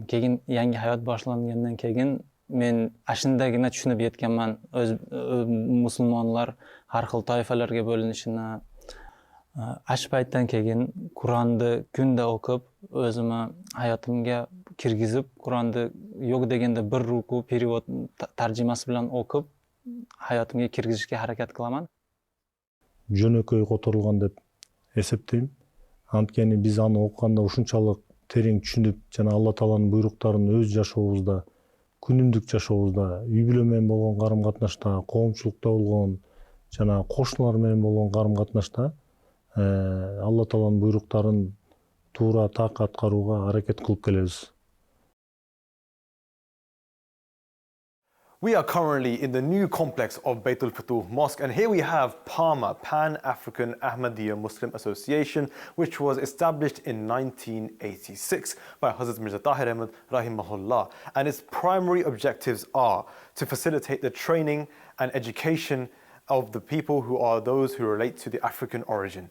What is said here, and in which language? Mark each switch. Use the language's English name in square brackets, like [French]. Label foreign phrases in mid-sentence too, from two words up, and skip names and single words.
[Uzbek] Keyin yangi hayot boshlangandan keyin men ashundagina tushunib yetganman o'z musulmonlar har xil toifalarga bo'linishini. Ash paytdan keyin Qur'onni kunda o'qib, o'zimni hayotimga kirgizib, Qur'onni yo'q deganda bir ruku perevod tarjimasi bilan o'qib, hayotimga kirgizishga harakat qilaman. [Kyrgyz] Жөнөкөй которулган деп эсептейм. Анткени биз аны окуганда ушунчалык терең түшүнүп, жана Алла Тааланын буйруктарын өз жашообузда, күнүмдүк жашообузда, үй бүлө менен болгон карым-катнашта, коомчулукта болгон жана кошуналар менен болгон карым-катнашта Алла Тааланын буйруктарын туура так аткарууга аракет кылып келебиз. [English] We are currently in the new complex of Bayt al-Futuh Mosque, and here we have PAMA, Pan-African Ahmadiyya Muslim Association, which was established in 1986 by Hazrat Mirza Tahir Ahmad rahimahullah, and its primary objectives are to facilitate the training and education of the people who are those who relate to the African origin.